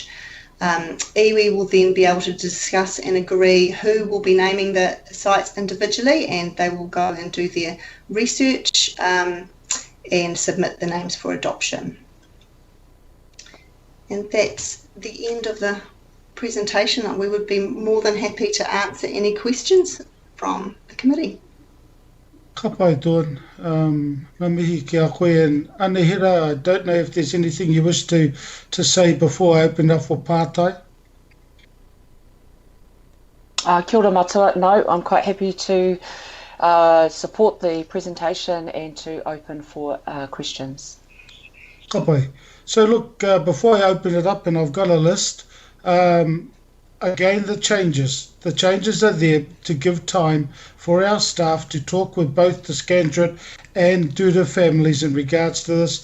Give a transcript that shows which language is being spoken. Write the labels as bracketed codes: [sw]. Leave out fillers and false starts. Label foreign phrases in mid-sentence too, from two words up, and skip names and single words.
[en] Iwi will then be able to discuss and agree who will be naming the sites individually, and they will go and do their research and submit the names for adoption. And that's the end of the presentation. We would be more than happy to answer any questions from the committee. [mi] Ka pai Dawn, ngā mihi ki a koe, [en] and Anehira, I don't know if there's anything you wish to say before I open up for pātai. [mi] Kia ora matua. [en] No, I'm quite happy to support the presentation and to open for questions. Kapai. So look, before I open it up, and I've got a list, again, the changes are there to give time for our staff to talk with both the Scantrit and Duda families in regards to this.